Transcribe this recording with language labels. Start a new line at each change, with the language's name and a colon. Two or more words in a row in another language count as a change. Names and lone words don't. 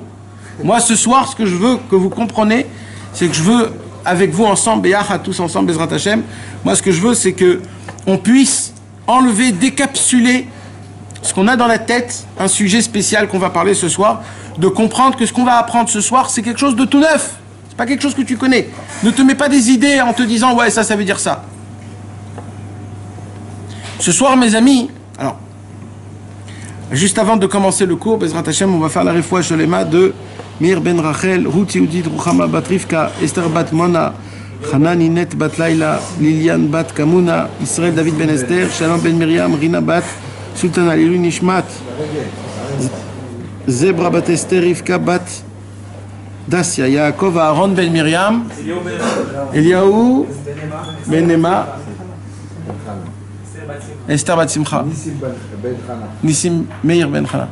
French: Moi, ce soir, ce que je veux que vous compreniez, c'est que je veux, avec vous ensemble, Béach, tous ensemble,
Hebrew: Bezrat Hashem,
French: moi, ce que je veux, c'est que on puisse enlever, décapsuler ce qu'on a dans la tête, un sujet spécial qu'on va parler ce soir, de comprendre que ce qu'on va apprendre ce soir, c'est quelque chose de tout neuf. C'est pas quelque chose que tu connais. Ne te mets pas des idées en te disant, ouais, ça veut dire ça. Ce soir, mes amis, alors, juste avant de commencer le cours,
Hebrew: Bezrat Hashem,
French: on va faire la
Hebrew: refoua sholema
French: de Meir ben Rachel, Ruth Yehudit, Ruchama bat Rivka, Esther bat Mona, Chana Ninet bat Laila, Lilian bat Kamuna, Israël David ben Esther, Shalom ben Miriam, Rina bat Sultana, Lilu Nishmat, Zebra bat Esther, Rivka bat Dacia, Yaakov, Aaron ben Miriam, Eliaou ben Ema, Esther bat Simcha, Nissim Meir ben Chana.